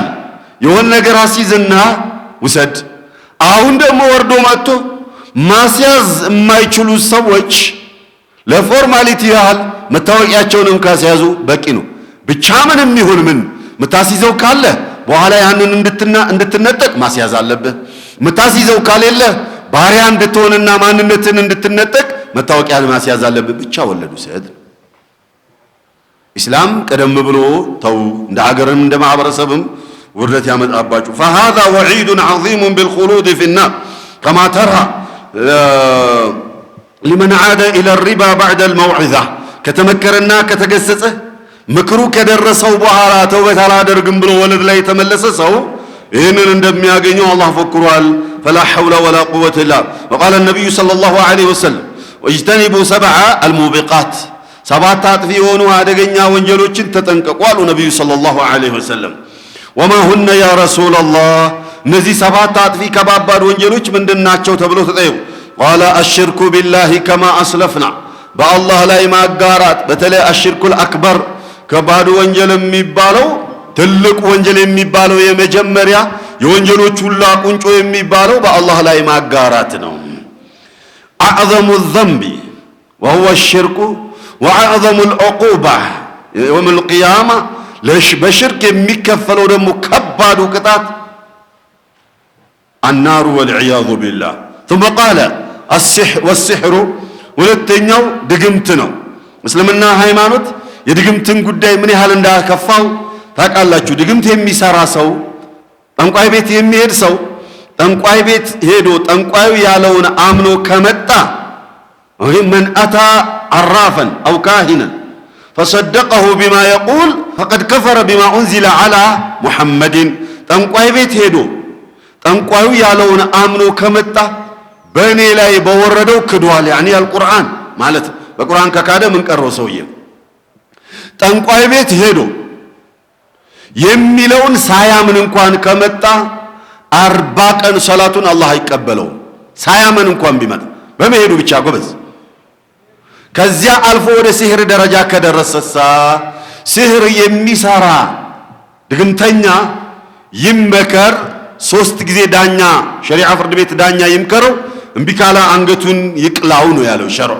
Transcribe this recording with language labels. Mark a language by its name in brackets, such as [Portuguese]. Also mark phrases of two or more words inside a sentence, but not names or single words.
[Amharic] የሆነ ነገር አስይዝና ውሰድ። አሁን ደግሞ ወርዶ መጥቶ ማስያዝ የማይችሉ ሰዎች ለፎርማሊቲ ያህል መታወቂያቸውንም ካስያዙ በቂ ነው። ብቻ ምንም ይሁን ምን ምታስይዘው ካለ በኋላ ያንን እንድትነጠቅ ማስያዝ አለብህ። ምታስይዘው ካሌለ ባሪያ እንድትሆንና ማንነትን እንድትነጠቅ መታወቂያን ማስያዝ አለብህ። ብቻ ወለዱ ሰድ ኢስላም ቀደም ብሎ ተው እንደ ሀገርም እንደ ማህበረሰብም ውርደት ያመጣባችሁ [Arabic] فهذا وعيد عظيم بالخلود في النار كما ترى لمن عاد الى الربا بعد الموعظه [Amharic] ከተመከረና ከተገሰጸ ምክሩ ከደረሰው በኋላ ተውበት አላደርግም ብሎ ወለድ ላይ የተመለሰ ሰው ይህንን እንደሚያገኘው አላህ ፈክሯል [Arabic] فلا حول ولا قوه الا وقال النبي صلى الله عليه وسلم واجتنبوا 7 الموبقات [Amharic] ሰባት አጥፊ የሆኑ አደገኛ ወንጀሎችን ተጠንቀቁ አሉ ነብዩ [Arabic] صلى الله عليه وسلم وما هن يا رسول الله [Amharic] እነዚህ ሰባት አጥፊ ከባባድ ወንጀሎች ምንድናቸው ተብሎ ተጠየቁ [Arabic] قال الشرك بالله كما اسلفنا [Amharic] በአላህ ላይ ማጋራት በተለይ [Arabic] الشرك الأكبر [Amharic] ከባድ ወንጀል የሚባለው ትልቅ ወንጀል የሚባለው የመጀመሪያ የወንጀሎች ሁሉ ቁንጮ የሚባለው በአላህ ላይ ማጋራት ነው [Arabic] اعظم الذنب وهو الشرك واعظم العقوبه يوم القيامه [Amharic] በሽርክ የሚከፈለው ደግሞ ከባዱ ቅጣት [Arabic] النار والعياذ بالله ثم قال والسحر [Amharic] ሁለተኛው ድግምት ነው እስልምና ሃይማኖት የድግምትን ጉዳይ ምን ያህል እንዳከፋው ታውቃላችሁ ድግምት የሚሰራ ሰው ጠንቋይ ቤት የሚሄድ ሰው ጠንቋይ ቤት ሄዶ ጠንቋዩ ያለውን አምኖ ከመጣ [Arabic] من اتى عرافا او كاهنا فصدقه بما يقول فقد كفر بما انزل على محمد [Amharic] ጠንቋይ ቤት ሄዶ ጠንቋዩ ያለውን አምኖ ከመጣ በእኔ ላይ በወረደው ክዷል [Arabic] يعني القرآن [Amharic] ማለት በቁርአን ከካደ ምን ቀረው ሰውዬ ጠንቋይ ቤት ሄዶ የሚለውን ሳያምን እንኳን ከመጣ 40 ቀን ሶላቱን አላህ አይቀበለው ሳያምን እንኳን ቢመጣ በመሄዱ ብቻ ጎበዝ ከዚያ አልፎ ወደ ሲህር ደረጃ ከደረሰሳ ሲህር የሚሰራ ድግምተኛ ይመከር 3 ጊዜ ዳኛ ሸሪዓ ፍርድ ቤት ዳኛ ይምከረው እምቢካላ አንገቱን ይቅላው ነው ያለው ሸርዕ